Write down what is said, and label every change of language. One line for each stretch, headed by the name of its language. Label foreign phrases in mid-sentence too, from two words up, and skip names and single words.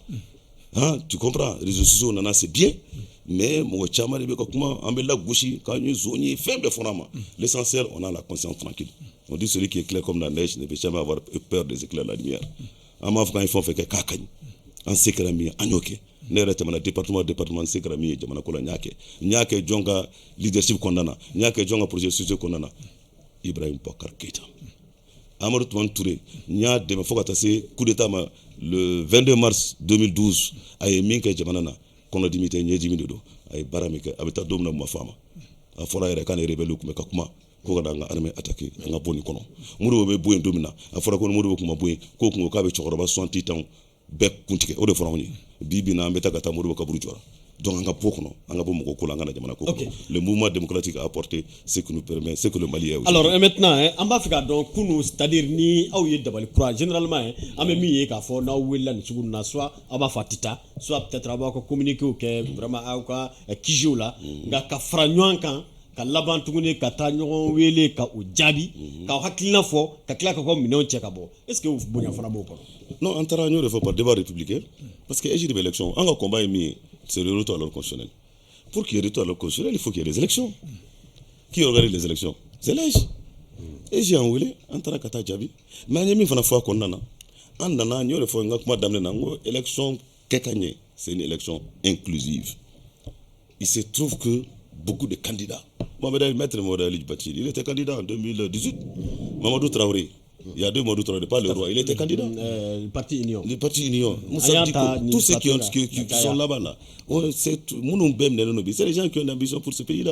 French: Hein, tu comprends, les réseaux sociaux, on en a, c'est bien, mais l'essentiel, on a la conscience tranquille. On dit celui qui est clair comme la neige ne peut jamais avoir peur des éclairs de la lumière. En Afghanistan, il faut faire en secret, en yoke.
Bambara: ne yɛrɛ tɛmɛna département se kɛra min ye jamana ko la n y'a kɛ jɔn ka leadership kɔnɔna na n y'a kɛ jɔn ka
French: projet sociaux
Bambara: kɔnɔna na Ibrahim Boubacar Keïta Amadou Toumani Touré n y'a dɛmɛ fo ka taa se coup d'état ma
French: le 22 mars 2012
Bambara: a ye min kɛ jamana na kɔnɔdimi tɛ ɲɛdimi de don a ye baara min kɛ a bɛ taa don min na ma fɔ a ma a fɔra yɛrɛ k'ale rebelle tun bɛ ka kuma ko ka da an ka armée attaquer an ka bɔ nin kɔnɔ Modibo bɛ bɔ yen don min na a fɔra ko Modibo tun ma bɔ yen k'o tun ko k'a bɛ cɛkɔrɔba 68 ans bɛɛ kuntigɛ o de fɔra anw ye bi bi in na an bɛ taa ka taa Modibo kaburu jɔra donc an ka bɔ kɔnɔ an ka bɔ mɔgɔ ko la an ka na jamana ko kɔnɔ
French: le mouvement démocratique a apporté ce que nous permet ce que le Mali est aujourd'hui. Alors maintenant
Bambara: an b'a fɛ ka dɔn kunu
French: c'est-à-dire
Bambara: ni aw ye dabali kura généralement an bɛ min ye k'a fɔ n'aw welela nin sugu na soit aw b'a fɔ a tɛ taa
French: soit peut-être
Bambara: aw b'aw ka communiquéw kɛ vraiment aw ka kijiw la nka ka fara ɲɔgɔn kan ka laban tuguni ka taa ɲɔgɔn wele ka o jaabi k'aw hakilina fɔ ka tila ka kɔ minɛnw cɛ ka bɔ
French: est-ce que
Bambara: bonya fana b'o kɔnɔ. Non an taara n y'o de fɔ
French: par débat républicain parce que
Bambara: EJ de bɛ élection an ka combat ye min ye
French: c'est le retour à l'ordre constitutionnel. Pour qu'il y ait retour à l'ordre constitutionnel, il faut qu'il y ait des élections. Qui organise les élections? C'est l'EJ.
Bambara: EJ en wele an taara ka taa jaabi mais an ye min fana fɔ a kɔnɔna na an nana n y'o de fɔ n ka kuma daminɛ na n ko élection kɛ ka ɲɛ
French: c'est une élection inclusive. Il se trouve que beaucoup de candidats Maître Mohamed Ali Djibril, il était candidat en 2018. Mamadou Traoré, il y a deux Mamadou Traoré, pas le roi, il était candidat. Le parti Union. Le parti Union. Tous ceux qui sont là-bas, là, c'est les gens qui ont une ambition pour ce pays-là.